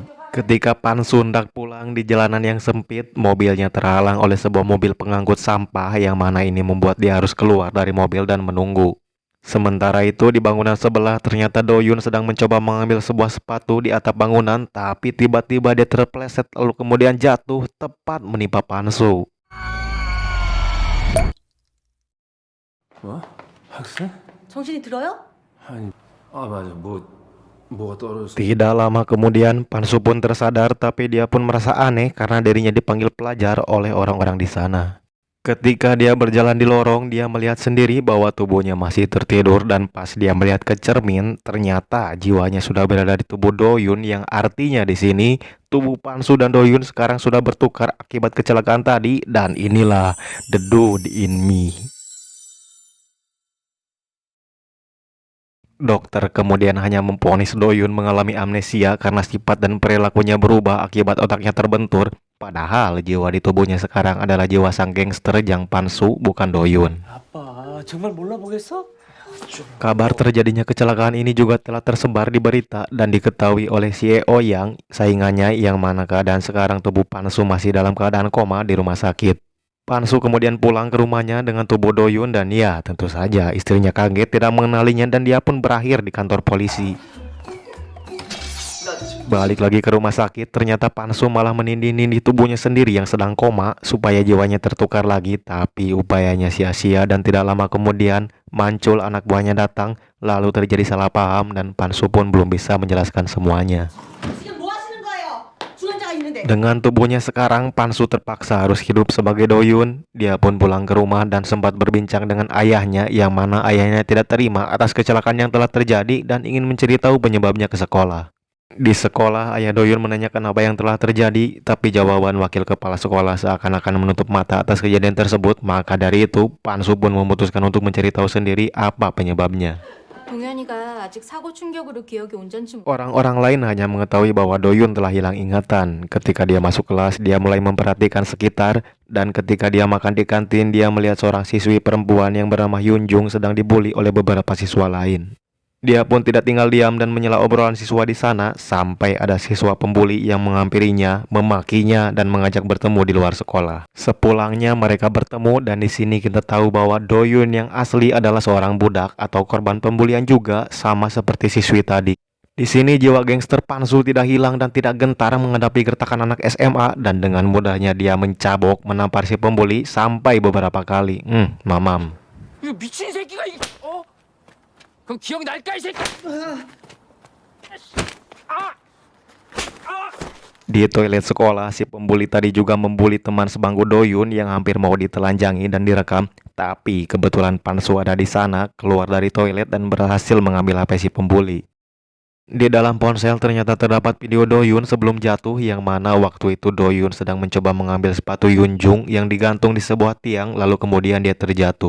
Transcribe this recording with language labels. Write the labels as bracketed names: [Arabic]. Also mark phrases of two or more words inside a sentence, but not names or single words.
[Indonesian] Ketika Pansu hendak pulang di jalanan yang sempit, mobilnya terhalang oleh sebuah mobil pengangkut sampah yang mana ini membuat dia harus keluar dari mobil dan menunggu. Sementara itu di bangunan sebelah ternyata Doyun sedang mencoba mengambil sebuah sepatu di atap bangunan, tapi tiba-tiba dia terpleset lalu kemudian jatuh tepat menimpa Pansu. [Korean] 뭐? 학생? 정신이 들어요? 아니, 아 맞아. 뭐가 떨어졌어. [Indonesian] Tidak lama kemudian Pansu pun tersadar, tapi dia pun merasa aneh karena dirinya dipanggil pelajar oleh orang-orang di sana. Ketika dia berjalan di lorong, dia melihat sendiri bahwa tubuhnya masih tertidur, dan pas dia melihat ke cermin, ternyata jiwanya sudah berada di tubuh Doyun, yang artinya di sini tubuh Pansu dan Doyun sekarang sudah bertukar akibat kecelakaan tadi, dan inilah The Dude in Me. Dokter kemudian hanya memvonis Doyun mengalami amnesia karena sifat dan perilakunya berubah akibat otaknya terbentur. Padahal jiwa di tubuhnya sekarang adalah jiwa sang gangster Jang Pansu, bukan Doyun. [Korean] 아빠 정말 몰라보겠어? [Indonesian] Kabar terjadinya kecelakaan ini juga telah tersebar di berita dan diketahui oleh CEO Yang, saingannya, yang mana keadaan sekarang tubuh Pansu masih dalam keadaan koma di rumah sakit. Pansu kemudian pulang ke rumahnya dengan tubuh Doyun, dan ya tentu saja istrinya kaget tidak mengenalinya, dan dia pun berakhir di kantor polisi. Balik lagi ke rumah sakit, ternyata Pansu malah menindih-nindih tubuhnya sendiri yang sedang koma supaya jiwanya tertukar lagi, tapi upayanya sia-sia, dan tidak lama kemudian Mancul anak buahnya datang, lalu terjadi salah paham dan Pansu pun belum bisa menjelaskan semuanya. [Korean] 지금 뭐 하시는 거예요? 주원자가 있는데. [Indonesian] Dengan tubuhnya sekarang, Pansu terpaksa harus hidup sebagai Doyun. Dia pun pulang ke rumah dan sempat berbincang dengan ayahnya, yang mana ayahnya tidak terima atas kecelakaan yang telah terjadi dan ingin mencari tahu penyebabnya ke sekolah. Di sekolah, ayah Doyun menanyakan apa yang telah terjadi, tapi jawaban wakil kepala sekolah seakan-akan menutup mata atas kejadian tersebut. Maka dari itu, Pansu pun memutuskan untuk mencari tahu sendiri apa penyebabnya. [Korean] 동현이가 아직 사고 충격으로 기억이 온전치 못. [Indonesian] Orang-orang lain hanya mengetahui bahwa Doyun telah hilang ingatan. Ketika dia masuk kelas, dia mulai memperhatikan sekitar, dan ketika dia makan di kantin, dia melihat seorang siswi perempuan yang bernama Yunjung sedang dibully oleh beberapa siswa lain. Dia pun tidak tinggal diam dan menyela obrolan siswa di sana, sampai ada siswa pembuli yang menghampirinya, memakinya, dan mengajak bertemu di luar sekolah. Sepulangnya mereka bertemu, dan di sini kita tahu bahwa Doyun yang asli adalah seorang budak atau korban pembulian juga, sama seperti siswi tadi. Di sini jiwa gangster Pansu tidak hilang dan tidak gentar menghadapi gertakan anak SMA, dan dengan mudahnya dia mencabok, menampar si pembuli sampai beberapa kali. Mamam. [Korean] 이거 미친 새끼가 이 어? 그럼 기억이 날까 이 새끼? 아! 아! [Indonesian] Di toilet sekolah, si pembuli tadi juga membuli teman sebangku Doyun yang hampir mau ditelanjangi dan direkam. Tapi kebetulan Pansu ada di sana, keluar dari toilet dan berhasil mengambil HP si pembuli. Di dalam ponsel ternyata terdapat video Doyun sebelum jatuh, yang mana waktu itu Doyun sedang mencoba mengambil sepatu Yunjung yang digantung di sebuah tiang, lalu kemudian dia terjatuh.